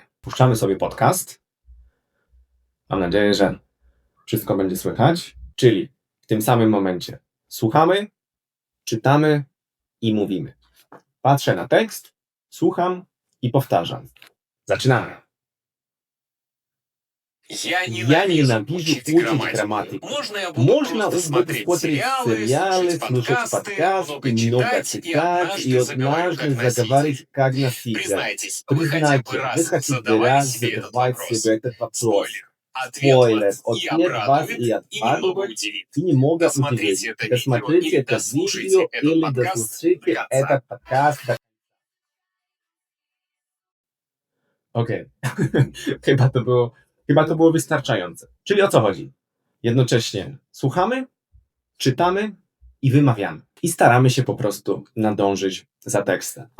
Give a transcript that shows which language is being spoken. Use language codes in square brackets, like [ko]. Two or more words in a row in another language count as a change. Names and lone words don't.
[pl] Puszczamy sobie podcast. Mam nadzieję, że wszystko będzie słychać. Czyli w tym samym momencie słuchamy, czytamy i mówimy. Patrzę na tekst, słucham i powtarzam. Zaczynamy. [ru] Я ненавижу учить грамматику. Можно смотреть сериалы, слушать подкасты, много читать и однажды заговорить как носитель. Признайте, вы хотите раз задавать себе этот вопрос. Спойлер, ответ вас и отпадывает, и немного удивит. Досмотрите это видео или дослушайте этот подкаст. [pl] Chyba to było wystarczające. Czyli o co chodzi? Jednocześnie słuchamy, czytamy i wymawiamy. I staramy się po prostu nadążyć za tekstem.